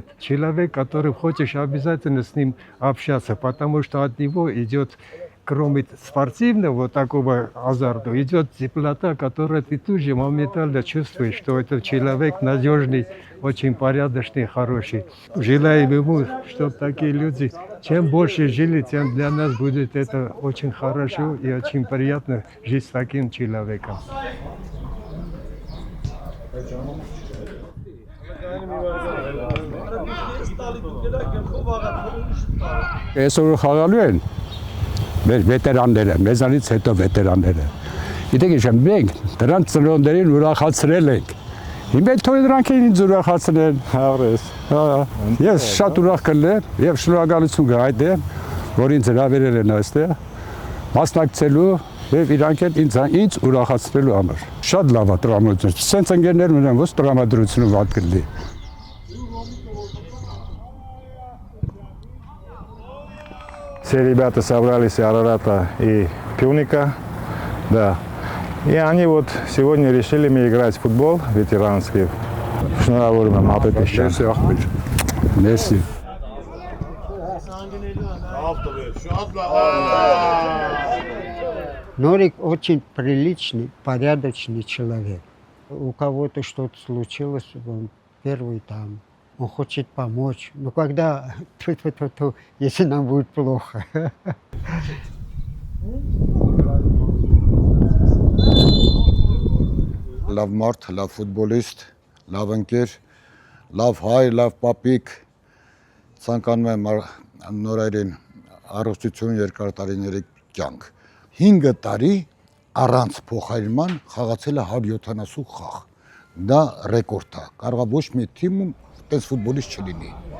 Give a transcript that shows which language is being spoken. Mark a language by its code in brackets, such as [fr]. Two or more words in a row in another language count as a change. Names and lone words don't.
[ru] Человек, который хочешь обязательно с ним общаться, потому что от него идет, кроме спортивного вот такого азарта, идет теплота, которую ты тут же моментально чувствуешь, что этот человек надежный, очень порядочный, хороший. Желаем ему, чтобы такие люди, чем больше жили, тем для нас будет это очень хорошо и очень приятно жить с таким человеком. [hy] Մեր վետերանները, մեզանից հետո վետերանները։ Գիտեք ինչ, մենք դրանց ծնողներին ուրախացրել ենք։ Հիմա թող դրանք ինձ ուրախացնեն։ Հավես։ Ես շատ ուրախ կլինեմ եւ շնորհակալություն կհայտնեմ, որ ինձ հրավիրել են այստեղ մասնակցելու եւ իրանք էլ ինձ ուրախացնելու համար։ Շատ լավ է տրամադրությունը։ Սենց ընկերներ ունեմ, որ տրամադրությունը վատ կլինի։ [ru] Все ребята собрались из Арарата и Пюника, да. И они вот сегодня решили мне играть в футбол ветеранский. Шнуравурма Мапепищан. Merci. Норик очень приличный, порядочный человек. У кого-то что-то случилось, он первый там. Он хочет помочь. Но когда, если нам будет плохо. [hy] Լավ մարդ, լավ ֆուտբոլիստ, լավ ընկեր, լավ հայ, լավ պապիկ, ցանկանում եմ նորայրին առողջություն երկար տարիների կյանք։ 5 տարի առանց փոխարինման խաղացել է 170 խաղ։ Դա ռեկորդ է։ Կարող է ոչ մի թիմում տես ֆուտբոլիստ չլինի։